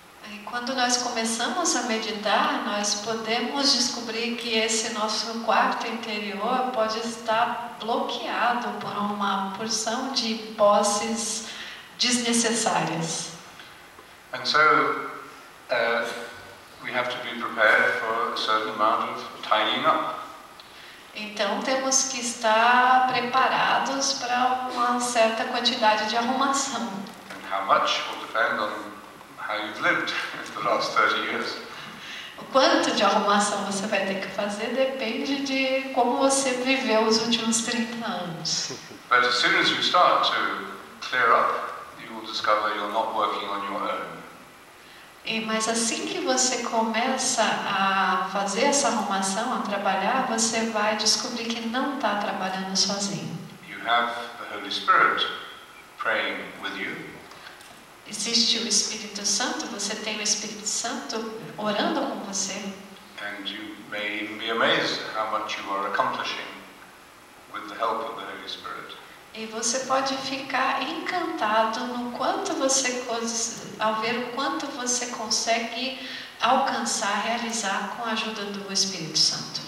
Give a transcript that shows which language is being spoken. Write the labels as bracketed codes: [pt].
[pt] E quando nós começamos a meditar, nós podemos descobrir que esse nosso quarto interior pode estar bloqueado por uma porção de posses desnecessárias. [en] And so we have to be prepared for a certain amount of tidying up. [pt] Então temos que estar preparados para uma certa quantidade de arrumação. [en] And how much will depend on how you've lived the last 30 years. [pt] O quanto de arrumação você vai ter que fazer depende de como você viveu os últimos 30 anos. [en] But as soon as you start to clear up, you will discover you're not working on your own. [pt] Mas assim que você começa a fazer essa arrumação, a trabalhar, você vai descobrir que não está trabalhando sozinho. [en] You have the Holy Spirit praying with you. [pt] Existe o Espírito Santo, você tem o Espírito Santo orando com você. [en] And you may even be amazed at how much you are accomplishing with the help of the Holy Spirit. [pt] E você pode ficar encantado no quanto ao ver o quanto você consegue alcançar, realizar com a ajuda do Espírito Santo.